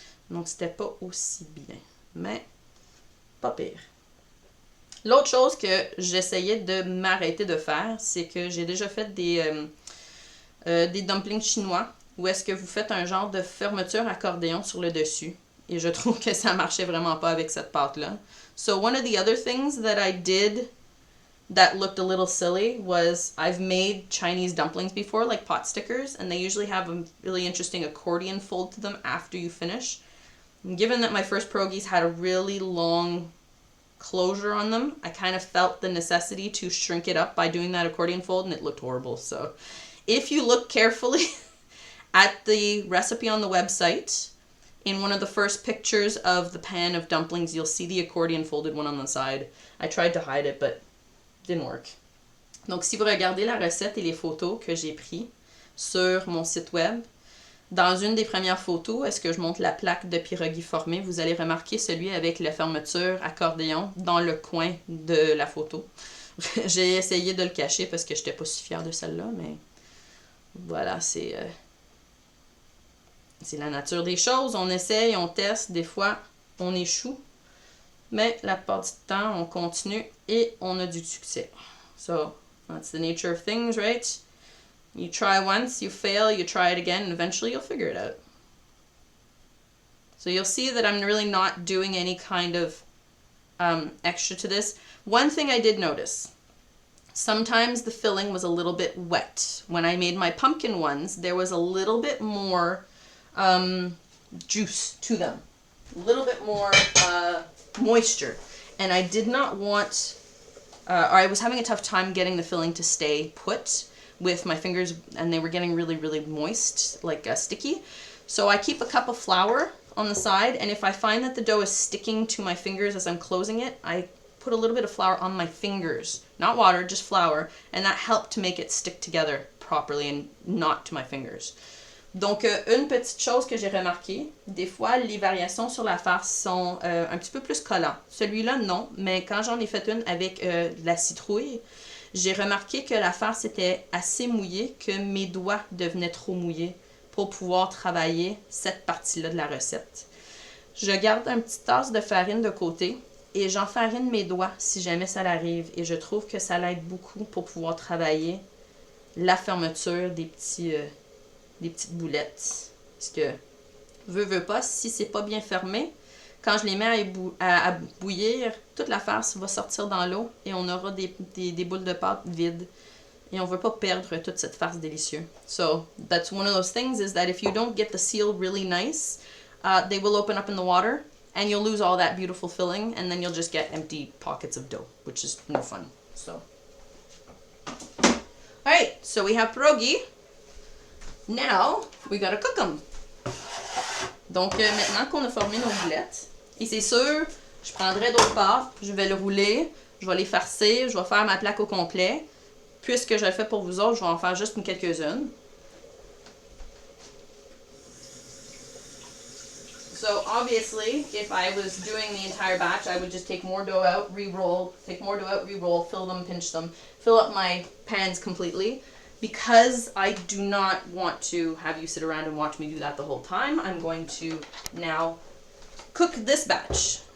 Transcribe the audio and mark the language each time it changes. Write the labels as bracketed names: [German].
[French] Donc, c'était pas aussi bien. Mais, pas pire. L'autre chose que j'essayais de m'arrêter de faire, c'est que j'ai déjà fait des dumplings chinois où est-ce que vous faites un genre de fermeture accordéon sur le dessus. Et je trouve que ça marchait vraiment pas avec cette pâte-là. [English] So one of the other things that I did that looked a little silly was I've made Chinese dumplings before, like pot stickers, and they usually have a really interesting accordion fold to them after you finish. And given that my first pierogies had a really long closure on them, I kind of felt the necessity to shrink it up by doing that accordion fold, and it looked horrible. So if you look carefully at the recipe on the website, in one of the first pictures of the pan of dumplings, you'll see the accordion folded one on the side. I tried to hide it, but it didn't work. [French] Donc, si vous regardez la recette et les photos que j'ai prises sur mon site web, dans une des premières photos, est-ce que je montre la plaque de pierogi formée, vous allez remarquer celui avec la fermeture accordéon dans le coin de la photo. J'ai essayé de le cacher parce que je n'étais pas si fière de celle-là, mais voilà, c'est la nature des choses. On essaye, on teste, des fois on échoue, mais la plupart du temps on continue et on a du succès. [English] So, that's the nature of things, right? You try once, you fail, you try it again, and eventually you'll figure it out. So you'll see that I'm really not doing any kind of extra to this. One thing I did notice, sometimes the filling was a little bit wet. When I made my pumpkin ones, there was a little bit more juice to them, a little bit more moisture, and I did not want, or I was having a tough time getting the filling to stay put with my fingers, and they were getting really, really moist, like sticky. So I keep a cup of flour on the side, and if I find that the dough is sticking to my fingers as I'm closing it, I put a little bit of flour on my fingers, not water, just flour, and that helped to make it stick together properly and not to my fingers. [French] Donc, une petite chose que j'ai remarqué, des fois, les variations sur la farce sont un petit peu plus collantes. Celui-là, non, mais quand j'en ai fait une avec de la citrouille, j'ai remarqué que la farce était assez mouillée, que mes doigts devenaient trop mouillés pour pouvoir travailler cette partie-là de la recette. Je garde une petite tasse de farine de côté et j'enfarine mes doigts si jamais ça l'arrive. Et je trouve que ça l'aide beaucoup pour pouvoir travailler la fermeture des petites boulettes. Parce que, veux pas, si c'est pas bien fermé, quand je les mets à bouillir, toute la farce va sortir dans l'eau et on aura des boules de pâte vides. Et on veut pas perdre toute cette farce délicieuse. [English] So, that's one of those things, is that if you don't get the seal really nice, they will open up in the water and you'll lose all that beautiful filling, and then you'll just get empty pockets of dough, which is no fun. So, alright, so we have pierogi. Now, we gotta cook them. [French] Donc, maintenant qu'on a formé nos boulettes, et c'est sûr, je prendrai d'autres pâtes, je vais le rouler, je vais les farcer, je vais faire ma plaque au complet. Puisque je le fais pour vous autres, je vais en faire juste quelques-unes. [English] So, obviously, if I was doing the entire batch, I would just take more dough out, re-roll, take more dough out, re-roll, fill them, pinch them, fill up my pans completely. Because I do not want to have you sit around and watch me do that the whole time, I'm going to now cook this batch.